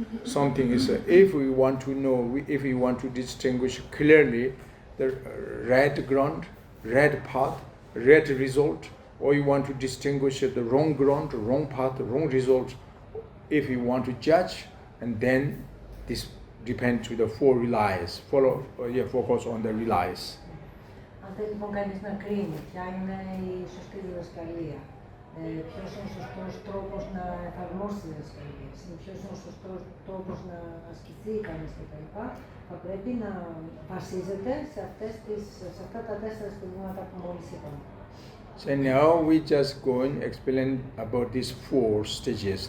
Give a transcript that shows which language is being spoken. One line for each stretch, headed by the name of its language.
English: Something is, if we want to know, if we want to distinguish clearly the right ground, right path, right result, or you want to distinguish the wrong ground, wrong path, wrong result, if you want to judge, and then this depends to the four reliance. Focus on the reliance.
Greek: Αν θέλει λοιπόν κανείς να κρίνει ποια είναι η σωστή διδασκαλία, ποιος είναι ο σωστός τρόπος να εφαρμόσει τη διδασκαλία, ποιος είναι ο σωστός τρόπος να ασκηθεί κανείς κτλ., θα πρέπει να βασίζεται σε αυτά τα τέσσερα στηρίγματα που μόλις είπαμε.
English: So now we just go and explain about these four stages.